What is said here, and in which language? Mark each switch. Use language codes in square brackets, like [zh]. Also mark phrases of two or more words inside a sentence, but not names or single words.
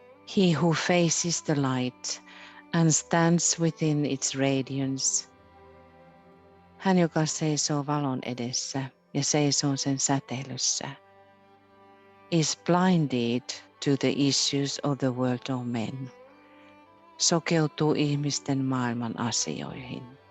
[en] He who faces the light and stands within its radiance. [fi] Hän, joka seisoo valon edessä ja seisoo sen säteilyssä, [en] is blinded to the issues of the world of men. [fi] Sokeutuu ihmisten maailman asioihin.